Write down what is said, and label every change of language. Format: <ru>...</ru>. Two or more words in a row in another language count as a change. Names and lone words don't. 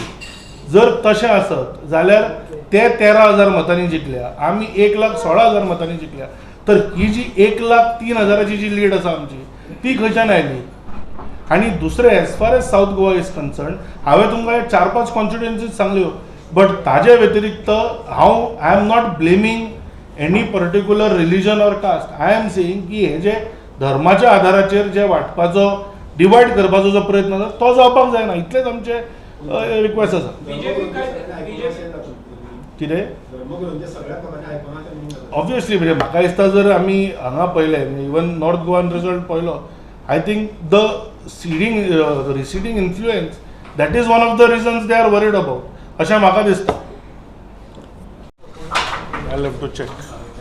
<kok>जर तशें आसत जाल्यार ते 13,000 मतांनी जिखल्या, आमी 1,16,000 मतांनी जिखल्या. तर ही जी 1,03,000ची जी लीड आसा आमची ती खंयच्यान आयली? आणि दुसरें</kok> <en>as far as South Goa is concern</en> <kok>हांवें तुमकां 4-5 कॉन्स्टिट्युएन्सीज सांगल्यो.</kok> <en>बट</en> <kok>ताजे व्यतिरिक्त</kok> <en>I am not blaming any particular religion or caste. I am saying</en> <kok>की हे जे धर्माच्या आधाराचेर जे वांटपाचो डिवायड करपाचो जो प्रयत्न आसा तो जावपाक जायना. इतलेच आमचे रिक्वेस्ट आसा. कितें ऑब्वियसली म्हणजे म्हाका दिसता जर आमी हांगा पळयलें इवन नॉर्थ गोवान रिजल्ट पळयलो</kok> <en>I think the receding influence that is one of the reasons they are worried about</en> <kok>अशें म्हाका दिसता.</kok> <en>I have to check.</en>